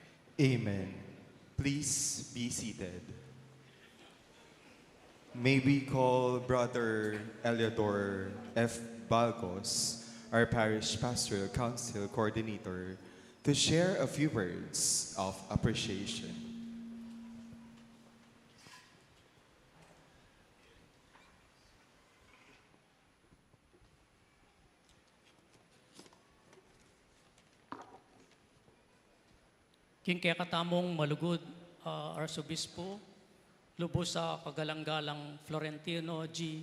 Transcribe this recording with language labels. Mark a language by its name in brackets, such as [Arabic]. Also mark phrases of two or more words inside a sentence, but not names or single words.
[English] Amen. Please be seated. May we call Brother Eliodor F. Balgos, our Parish Pastoral Council Coordinator, to share a few words of appreciation. [Pampanga] King kaya katamong malugod, Archbishop, lubos sa kagalang-galang Florentino G.